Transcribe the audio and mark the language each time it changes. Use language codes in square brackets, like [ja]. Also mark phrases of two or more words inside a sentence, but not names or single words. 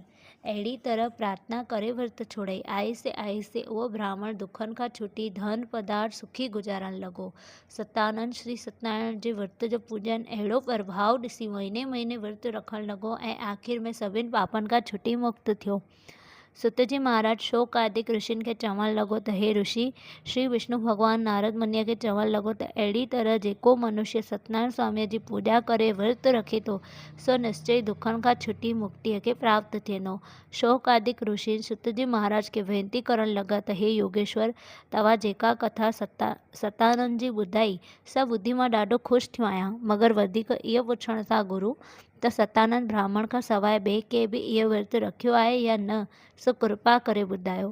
[sd] अहिड़ी तरह प्रार्थना करे विर्त छोड़ई। आहिस्ते आहिस्ते उहो ब्राह्मण दुखनि खां छुटी धन पदार्थ सुखी गुज़ारण लॻो। सतानंद श्री सत्यनारायण जे विर्त जो पूॼन अहिड़ो प्रभाव ॾिसी महीने महीने विर्त रखणु लॻो ऐं आख़िर में सभिनि पापनि खां छुटी मुक्त थियो। सुतजी महाराज शोक आदिक ऋषियुनि खे चवणु लॻो त हे ऋषि, श्री विष्णु भॻवानु नारद मुनीअ खे चवणु लॻो त अहिड़ी तरह जेको मनुष्य सत्यनारायण स्वामीअ जी पूॼा करे विर्त रखे थो, सो निश्चय दुखनि खां छुटी मुक्तिअ खे प्राप्त थींदो। शोक आदिक ऋषि सुतजी महाराज खे वेनती करणु लॻा त हे योगेश्वर, तव्हां जेका कथा सतानंद जी ॿुधाई, सभु ॿुधी मां ॾाढो ख़ुशि थियो आहियां, मगर वधीक इहो पुछण था गुरु त सतानंद ब्राह्मण खां सवाइ ॿिए के बि इहो विर्त रखियो आहे या न, सो कृपा करे ॿुधायो।